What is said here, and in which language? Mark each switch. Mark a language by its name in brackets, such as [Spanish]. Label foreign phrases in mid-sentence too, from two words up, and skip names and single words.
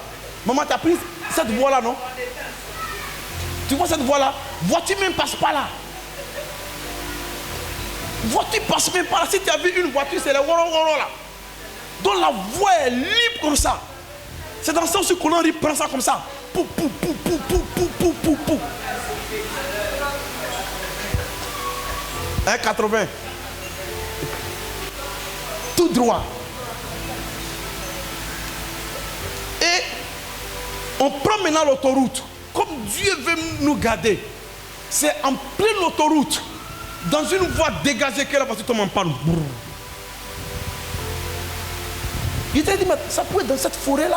[French] Maman, tu as pris cette voie-là, non? Tu vois cette voie-là? Voiture même passe pas là. Voiture passe même pas là. Si tu as vu une voiture, c'est les woro là. Donc la voie est libre comme ça. C'est dans le sens où Colin prend ça comme ça. Pou, pou, pou, pou, pou, pou, pou, pou, pou. 1,80. Tout droit. Et on prend maintenant l'autoroute. Comme Dieu veut nous garder. C'est en pleine autoroute. Dans une voie dégagée que la voiture tombe en panne. Il t'a dit, mais ça peut être dans cette forêt-là.